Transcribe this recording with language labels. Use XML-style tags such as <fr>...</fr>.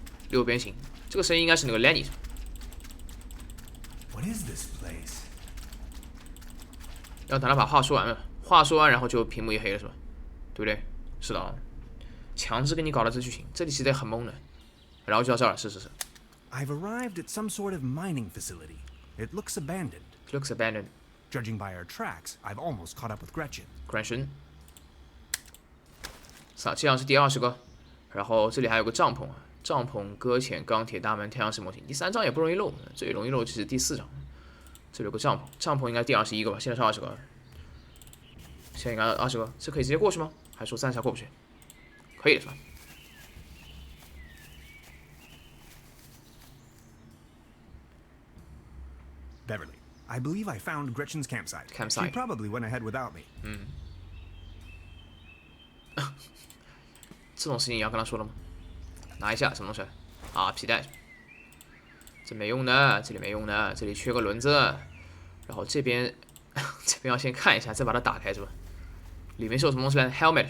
<zh>六边形，这个声音应该是那个 Lenny。</zh> <en>What is this place?</en> <zh>要等他把话说完了，话说完然后就屏幕一黑了，是吧？对不对？是的啊，强制给你搞的这剧情，这里其实也很懵的。然后就到这儿了，是。</zh> <en>I've arrived at some sort of mining facility. It looks abandoned. Looks abandoned. Judging by our tracks, I've almost caught up with Gretchen. Gretchen。</en> <zh>这样是第20个，然后这里还有个帐篷，帐篷、搁浅、钢铁、大门、太阳石模型。第3章也不容易漏，最容易漏就是第4章。这里有个帐篷，帐篷应该第21个吧？现在是20个，现在应该20个，这可以直接过去吗？还是说暂时过不去？可以的是吧？</zh> <en>Beverly, I believe I found Gretchen's campsite. Campsite. She probably went ahead without me.</en> <zh>这种事情也要跟他说了吗？拿一下什么东西？啊，皮带。这没用的，这里没用的，这里缺个轮子。然后这边要先看一下，再把它打开是吧？里面是有什么东西呢 ？Helmet。</zh>